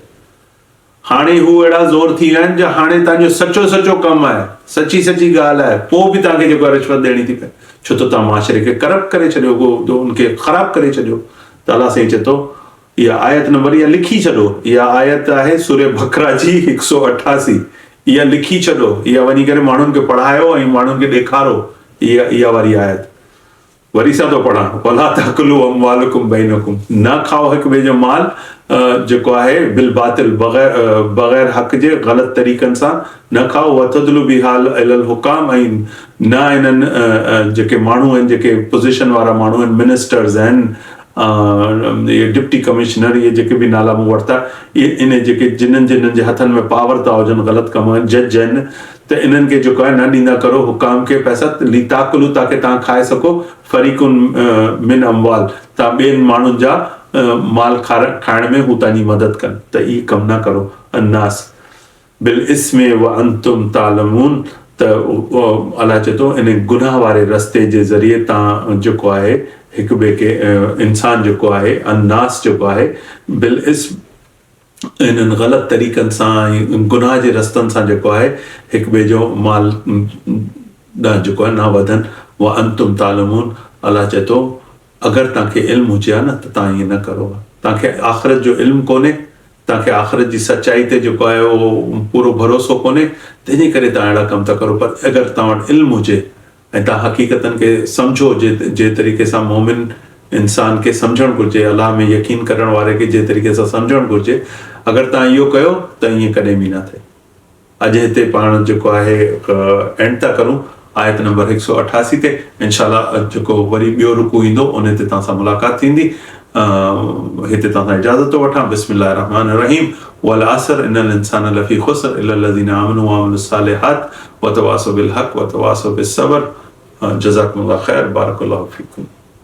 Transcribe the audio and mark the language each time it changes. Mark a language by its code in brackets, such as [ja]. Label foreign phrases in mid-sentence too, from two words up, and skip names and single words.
[sd] हाणे हू अहिड़ा ज़ोर थी विया आहिनि जो हाणे तव्हांजो सचो कमु आहे, सची ॻाल्हि आहे, पोइ बि तव्हांखे जेको आहे रिश्वत ॾियणी थी पए, छो त तव्हां माशरे खे करप्ट करे छॾियो, उनखे ख़राबु करे छॾियो। त अलाह साईं चए थो इहा आयत नंबर, इहा लिखी छॾो, इहा आयत आहे सूरे बकरा जी 188, इहा लिखी छॾो, इहा वञी करे माण्हुनि खे पढ़ायो ऐं माण्हुनि खे ॾेखारो। इहा वारी आयत वरी सां थो पढ़ां, [ar] ولا تأكلوا أموالكم بينكم, [sd] न खाओ हिक ॿिए जो माल जेको आहे [ar] بالباطل, [sd] बग़ैर हक़ जे ग़लति तरीक़नि सां न खाओ। [ar] وتدلوا بها إلى الحكام, [sd] ऐं न इन्हनि जेके माण्हू आहिनि, जेके पोज़ीशन वारा माण्हू आहिनि, मिनिस्टर्स आहिनि, इहे [en] deputy commissioner, [sd] इहे जेके बि नाला मूं वरिता, इहे इन जेके जिन्हनि जे हथनि में पावर था हुजनि, ग़लति कम आहिनि, जज आहिनि, त इन्हनि खे जेको आहे न ॾींदा करो हुकाम खे पैसा, लिताकुलू, ताकी तव्हां खाए सघो, [ar] فريقا من أموال, [sd] तव्हां ॿियनि माण्हुनि जा माल खाइण में हू तव्हांजी मदद कनि। त इहे कमु न करो। [ar] الناس بالإثم وأنتم تعلمون, [sd] त अलाह चए थो इन गुनाह वारे रस्ते जे ज़रिए तव्हां जेको आहे हिक ॿिए खे, इंसान जेको आहे, अन्नास जेको आहे [ar] بالإثم, [sd] इन्हनि ग़लति तरीक़नि सां ऐं गुनाह जे रस्तनि सां जेको आहे हिक ॿिए जो माल जेको आहे न वधनि। [ar] وأنتم تعلمون, [sd] अलाह चए थो अगरि तव्हांखे इल्मु हुजे हा न त तव्हां ईअं न करो। तव्हांखे आख़िरत जो इल्मु कोन्हे, तव्हांखे आख़िरत जी सचाई ते जेको आहे उहो पूरो भरोसो कोन्हे, तंहिंजे करे तव्हां अहिड़ा कम था करो। पर अगरि तव्हां वटि इल्मु हुजे ऐं तव्हां हक़ीक़तनि खे सम्झो, जे तरीक़े सां मोमिन इंसान खे सम्झणु घुरिजे, अलाह में यकीन करण वारे खे जे तरीक़े सां सम्झणु घुरिजे, अगरि तव्हां इहो कयो त ईअं कॾहिं बि न थिए। अॼु हिते पाण जेको आहे एंड था करूं आयत नंबर 188 ते। इंशाअल्लाह जेको वरी ॿियो रुकू ईंदो उन ते तव्हां सां मुलाक़ात थींदी। हिते तव्हां सां इजाज़त थो वठां। [ar] بسم الله الرحمن الرحيم. والعصر إن الإنسان لفي خسر إلا الذين آمنوا وعملوا الصالحات وتواصوا بالحق وتواصوا بالصبر. جزاكم الله خيرا. بارك الله فيكم.